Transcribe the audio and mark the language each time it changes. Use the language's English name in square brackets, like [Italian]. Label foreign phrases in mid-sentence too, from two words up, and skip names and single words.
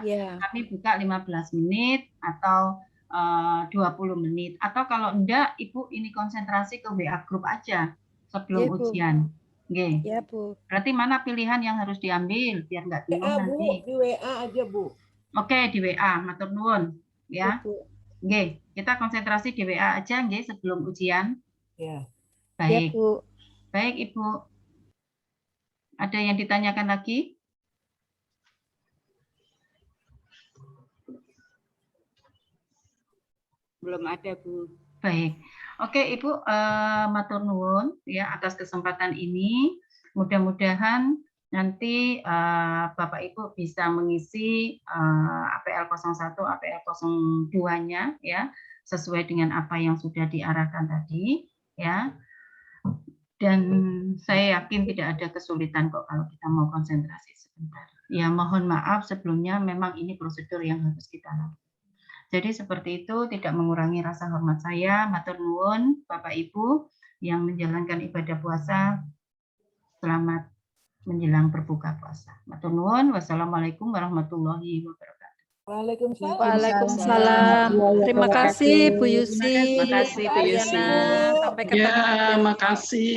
[Indonesian] Kami buka 15 menit atau 20 menit. Atau kalau enggak, Ibu ini konsentrasi ke WA grup aja sebelum ujian. Oke. Ya Bu. Berarti mana pilihan yang harus diambil biar nggak bingung nanti. Bu, di WA aja Bu. Oke, di WA, [Javanese] matur nuwun, [Indonesian] ya. Oke, kita konsentrasi di WA aja nggih sebelum ujian. Ya. Baik. Ya, Bu. Baik, Ibu. Ada yang ditanyakan lagi? Belum ada, Bu. Baik. Oke, Ibu, [Javanese] matur nuwun [Indonesian] ya atas kesempatan ini. Mudah-mudahan nanti Bapak Ibu bisa mengisi APL 01, APL 02-nya ya, sesuai dengan apa yang sudah diarahkan tadi ya. Dan saya yakin tidak ada kesulitan kok kalau kita mau konsentrasi sebentar. Ya, mohon maaf sebelumnya memang ini prosedur yang harus kita lakukan. Jadi seperti itu, tidak mengurangi rasa hormat saya. [Javanese] Matur nuwun [Indonesian] Bapak Ibu yang menjalankan ibadah puasa. Selamat menjelang berbuka puasa. [Javanese] Matur nuwun. [Arabic] والسلام عليكم ورحمة الله وبركاته. [Indonesian] Waalaikumsalam. Waalaikumsalam. Terima kasih Bu Yusi. Terima kasih Bu Yusi. Sampai ketemu. Ya, makasih.